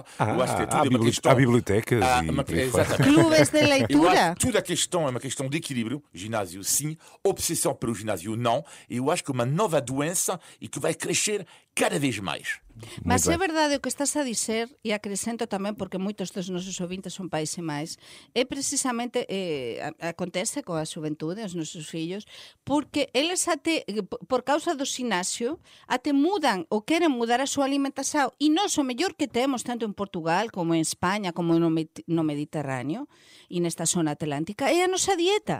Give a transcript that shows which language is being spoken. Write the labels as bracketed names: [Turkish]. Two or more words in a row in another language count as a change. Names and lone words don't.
[Portuguese] Eu acho que tudo é uma questão... Há bibliotecas e por aí fora. Exatamente. Clubes de Eu leitura. acho que toda a questão é uma questão de equilíbrio. Ginásio, sim. Obsessão pelo ginásio, não. E eu acho que é uma nova doença e que vai crescer cada vez mais. [Galician] Mas [Portuguese] Muito [Galician] é [Portuguese] bem. [Galician] verdade o que estás a dizer, e acrescento tamén porque moitos dos nosos ouvintes son pais e máis, é precisamente, acontece coa xuventude, os nosos fillos, porque eles até, por causa do xinasio, até mudan ou queren mudar a súa alimentación, e nós o mellor que temos tanto en Portugal como en España como no Mediterráneo e nesta zona atlántica é a nosa dieta.